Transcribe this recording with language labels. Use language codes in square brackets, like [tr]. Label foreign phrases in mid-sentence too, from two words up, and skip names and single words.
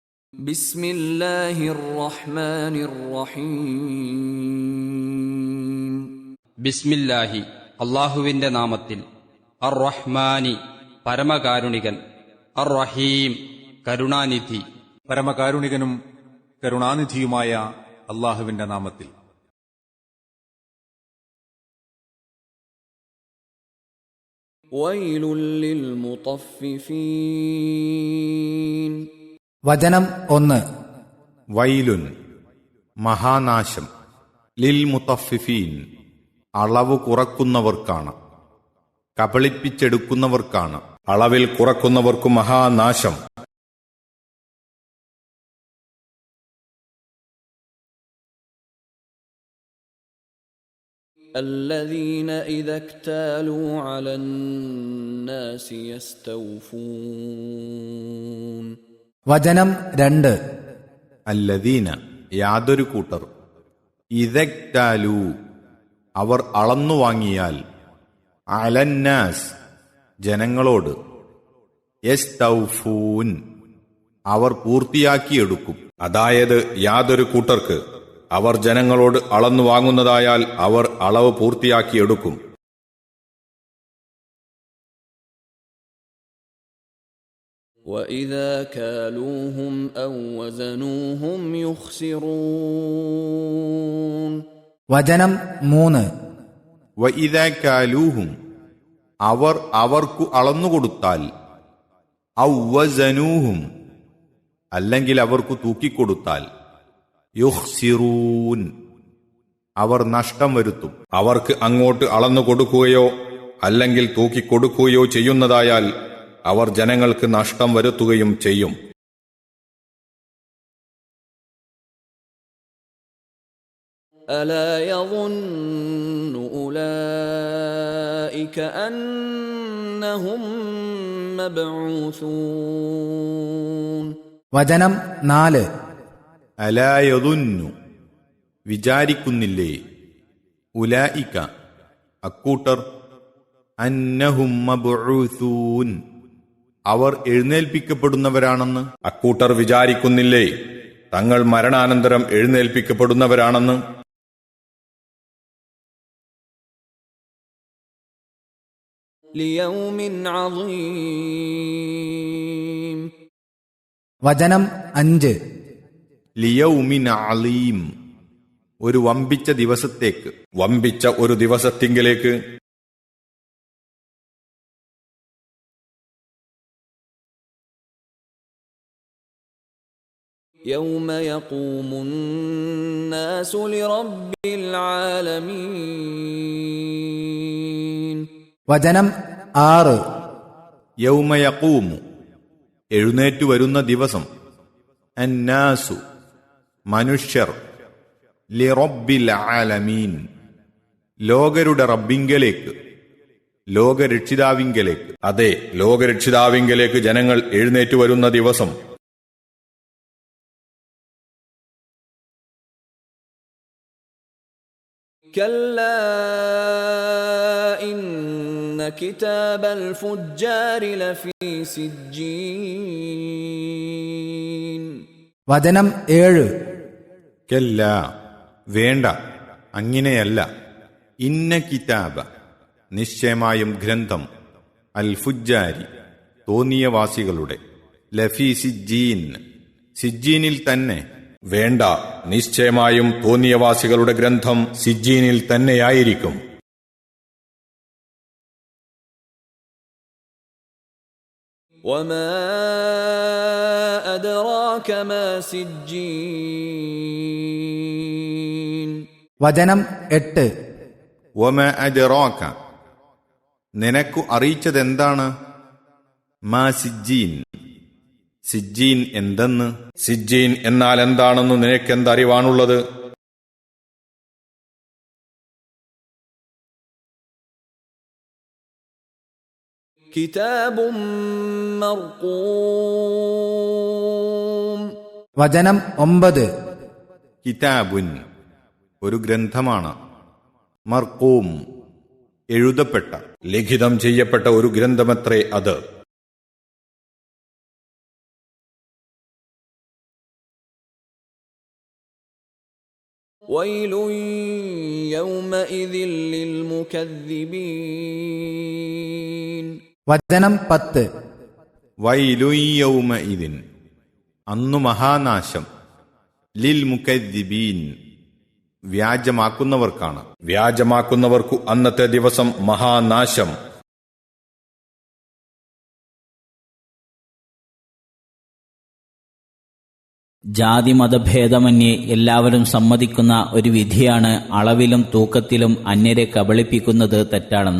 [ar] بسم الله الرحمن الرحيم [ml] ബിസ്മില്ലാഹി അള്ളാഹുവിന്റെ നാമത്തിൽ. [ar] الرحمن [ml] പരമകാരുണികൻ, [ar] الرحيم [ml] കരുണാനിധി. പരമകാരുണികനും കരുണാനിധിയുമായ അള്ളാഹുവിന്റെ നാമത്തിൽ. [ar] ويل للمطففين [ml] വചനം 1. വൈലുൻ മഹാനാശം, [ar] للمطففين [ml] അളവ് കുറക്കുന്നവർക്കാണ്, കബളിപ്പിച്ചെടുക്കുന്നവർക്കാണ്. അളവിൽ കുറക്കുന്നവർക്കു മഹാനാശം. [ar] الذين إذا اكتالوا على الناس يستوفون [ml] വചനം 2. അല്ലദീന യാതൊരു കൂട്ടർ, ഇദക്താലു അവർ അളന്നു വാങ്ങിയാൽ, അലന്നാസ് ജനങ്ങളോട്, യസ്തൗഫൂൻ അവർ പൂർത്തിയാക്കിയെടുക്കും. അതായത് യാതൊരു കൂട്ടർക്ക് അവർ ജനങ്ങളോട് അളന്നു വാങ്ങുന്നതായാൽ അവർ അളവ് പൂർത്തിയാക്കിയെടുക്കും. [ar] وإذا كالوهم أو وزنوهم يخسرون [ml] വചനം 3. [ar] وإذا كالوهم [ml] അവർ അവർക്കു അളന്നുകൊടുത്താൽ, [ar] أو وزنوهم [ml] അല്ലെങ്കിൽ അവർക്കു തൂക്കിക്കൊടുത്താൽ, യുഖ്സിറൂൻ അവർ നഷ്ടം വരുത്തും. അവർക്ക് അങ്ങോട്ട് അളന്നു കൊടുക്കുകയോ അല്ലെങ്കിൽ തൂക്കിക്കൊടുക്കുകയോ ചെയ്യുന്നതായാൽ അവർ ജനങ്ങൾക്ക് നഷ്ടം വരുത്തുകയും ചെയ്യും. [ar] ألا يظن أولئك أنهم مبعوثون [ml] വചനം 4. അലായതുന്നു വിചാരിക്കുന്നില്ലേ, ഉലായിക അക്കൂട്ടർ, [ar] أنهم مبعوثون [ml] അവർ എഴുന്നേൽപ്പിക്കപ്പെടുന്നവരാണെന്ന്. അക്കൂട്ടർ വിചാരിക്കുന്നില്ലേ തങ്ങൾ മരണാനന്തരം എഴുന്നേൽപ്പിക്കപ്പെടുന്നവരാണെന്ന്. [ar] ليوم عظيم [ml] വചനം 5. [ar] ليوم عظيم [ml] ഒരു വമ്പിച്ച ദിവസത്തേക്ക്, വമ്പിച്ച ഒരു ദിവസത്തിങ്കിലേക്ക്. [ar] يوم يقوم الناس لرب العالمين [ml] വചനം 6. [ar] يوم يقوم [ml] എഴുന്നേറ്റു വരുന്ന ദിവസം, അന്നാസു മനുഷ്യർ, [ar] لرب العالمين [ml] ലോകരുടെ റബ്ബിങ്കലേക്ക്, ലോകരക്ഷിതാവിങ്കലേക്ക്. അതെ, ലോകരക്ഷിതാവിങ്കലേക്ക് ജനങ്ങൾ എഴുന്നേറ്റു വരുന്ന ദിവസം. [ar] كلا إن كتاب الفجار لفي سجين [ml] വചനം 7. കല്ല വേണ്ട, അങ്ങനെയല്ല. [ar] إن كتاب [ml] നിശ്ചയമായും ഗ്രന്ഥം, [ar] الفجار [ml] തോന്നിയവാസികളുടെ, [ar] لفي سجين [ml] സിജ്ജീനിൽ തന്നെ. വേണ്ട, നിശ്ചയമായും തോന്നിയവാസികളുടെ ഗ്രന്ഥം സിജ്ജീനിൽ തന്നെയായിരിക്കും. [ar] وما أدراك ما سجين [ml] വചനം 8. [ar] وما أدراك [ml] നിനക്കു അറിയിച്ചതെന്താണ്, [ar] ما سجين [ml] സിജ്ജീൻ എന്തെന്ന്. സിജ്ജീൻ എന്നാൽ എന്താണെന്ന് നിനക്കെന്തറിവാണുള്ളത്? [ar] كتاب مرقوم [ml] വചനം 9. കിതാബുൻ ഒരു ഗ്രന്ഥമാണ്, മർഖൂം എഴുതപ്പെട്ട, ലിഖിതം ചെയ്യപ്പെട്ട ഒരു ഗ്രന്ഥമത്രേ അത്. [ar] ويل يومئذ للمكذبين. [ml] വചനം 10. [ar] ويل يومئذ, [ml] അന്നു മഹാനാശം, [ar] للمكذبين, [ml] വ്യാജമാക്കുന്നവർക്കാണ്. വ്യാജമാക്കുന്നവർക്കു അന്നത്തെ ദിവസം മഹാനാശം. ജാതി മതഭേദമന്യേ എല്ലാവരും സമ്മതിക്കുന്ന ഒരു വിധിയാണ് അളവിലും തൂക്കത്തിലും അന്യരെ കബളിപ്പിക്കുന്നത് തെറ്റാണെന്ന്.